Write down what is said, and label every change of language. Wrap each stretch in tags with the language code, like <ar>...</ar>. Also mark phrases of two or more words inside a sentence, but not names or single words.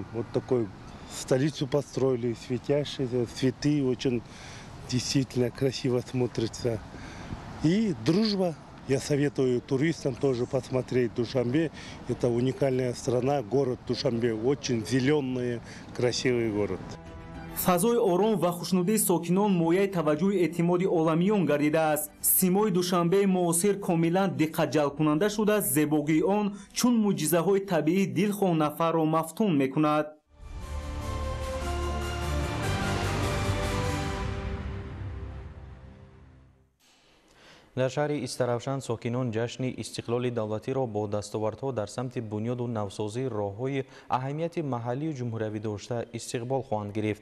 <ru>Вот такой столицу построили, светящиеся, цветы очень действительно красиво смотрятся. И дружба. Я советую туристам тоже посмотреть Душанбе. Это уникальная страна, город Душанбе. Очень зеленый, красивый город.</ru> <tg>фазои ором ва хушнудии сокинон мояи таваҷҷӯҳи эътимоди оламиён гардидааст. Симои Душанбеи муосир комилан диққатҷалбкунанда шудааст. зебогии он чун мӯъҷизаҳои табиӣ дилхоҳ нафарро мафтун мекунад. дар шаҳри Истаравшан сокинон ҷашни истиқлоли давлатиро бо дастовардҳо дар самти бунёду навсозии роҳҳои аҳамияти маҳаллию ҷумҳуриявӣ дошта истиқбол хоҳанд гирифт.</tg>